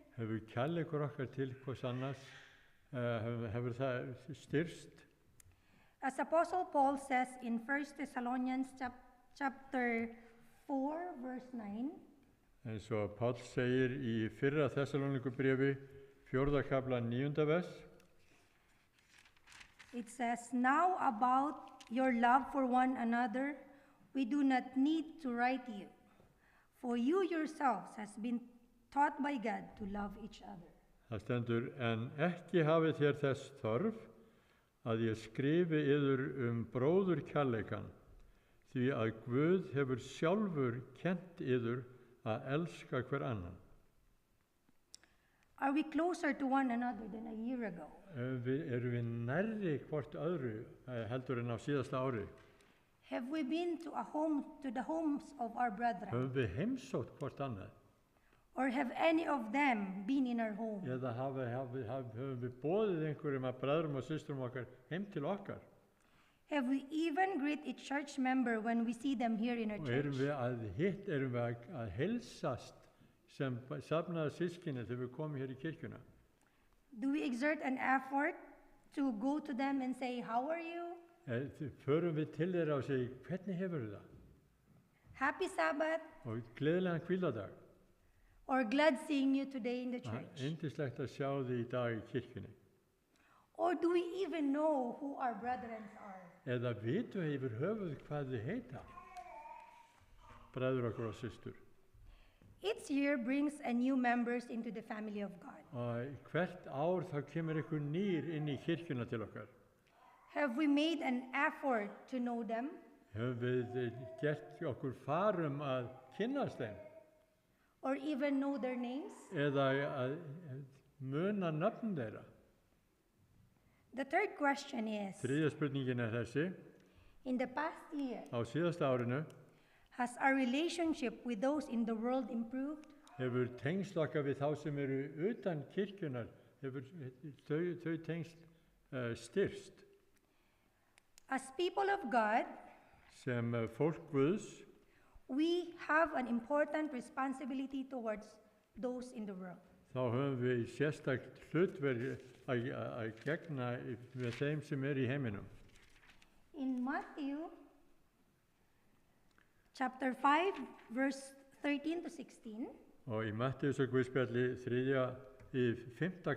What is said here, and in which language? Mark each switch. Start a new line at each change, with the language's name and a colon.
Icelandic: Hefur kærleikur okkar til hvers annars, hefur það styrst?
English: As Apostle Paul says in 1 Thessalonians chapter 4, verse 9,
Icelandic: Eins og Páll segir í fyrra Þessalónikubréfi, 4. kafla 9. vers,
English: it says, now about your love for one another, we do not need to write you, for you yourselves has been taught by God to love each other.
Icelandic: það stendur, en ekki hafið þér þess þörf að ég skrifi yður bróður kærleikan, því að Guð hefur sjálfur kennt yður að elska hver annan.
English: Are we closer to one another than a year ago?
Icelandic: Erum við nærri hvort öðru heldur en á síðasta ári?
English: Have we been to the homes of our brethren?
Icelandic: Höfum við heimsótt hvort annað?
English: Or have any of them been in our home?
Icelandic: Eða höfum við boðið einhverjum af bræðrum og systrum okkar heim til okkar?
English: Have we even greet each church member when we see them here in our
Icelandic: Og
English: church?
Icelandic: erum við að heilsast sem safnaða sískinni þegar við komum hér í kirkjuna?
English: Do we exert an effort to go to them and say, how are you?
Icelandic: Förum við til þeirra og segja, hvernig hefur það?
English: Happy Sabbath,
Icelandic: Og gleðilegan hvíladag.
English: or glad seeing you today in the church?
Icelandic: Yndislegt að sjá þig í dag í kirkjunni.
English: Or do we even know who our brethren are?
Icelandic: Eða vitum við yfir höfuð hvað þið heita? Bræður okkar og systur.
English: Each year brings a new members into the family of God.
Icelandic: Og hvert ár þá kemur ykkur nýr inn í kirkjuna til okkar.
English: Have we made an effort to know them?
Icelandic: Höfum við gert okkur farum að kynnast þeim?
English: Or even know their names?
Icelandic: Eða að muna nöfn þeirra?
English: The third question is,
Icelandic: Þriðja spurningin þessi.
English: in the past year,
Icelandic: Á síðasta árinu
English: has our relationship with those in the world improved?
Icelandic: hefur tengsl okkar við þá sem eru utan kirkjunar, hefur þau tengsl styrst.
English: As people of God,
Icelandic: Sem fólk Guðs
English: we have an important responsibility towards those in the world.
Icelandic: þá höfum við sérstakt hlutverk að gegna við þeim sem í heiminum.
English: In Matthew chapter 5, verse 13 to 16,
Icelandic: Og í Matteus og Guðspjalli í 5.